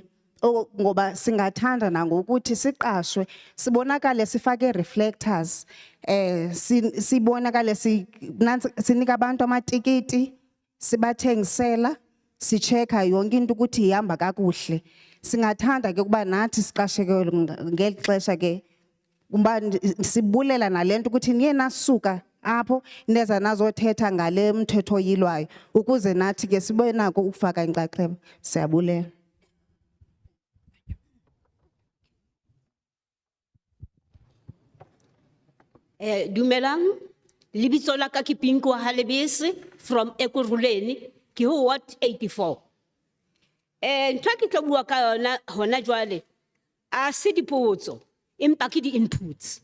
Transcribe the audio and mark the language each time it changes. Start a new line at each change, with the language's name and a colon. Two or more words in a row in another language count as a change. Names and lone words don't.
Xhosa: Ngoba singathanda nangokuthi siqashwe sibonakale sifake reflectors, sibonakale sinika abantu amatikiti, sibathengisela, sicheka yonke into ukuthi ihamba kakuhle. Singathanda ke kuba nathi siqasheke ngeli xesha ke kuba sibulela nalento ukuthi niye nasuka apho neza nazothetha ngale mthetho oyilwayo ukuze nathi ke sibe nako ukufaka inxaxheba. Siyabulela.
Southern Sotho: Dumelang, libitso la ka ke Pinko Halebese from Ekurhuleni, ke ho Ward 84. Ntho ke tlo bua ka yona hona jwale a se dipotso empa ke di-inputs.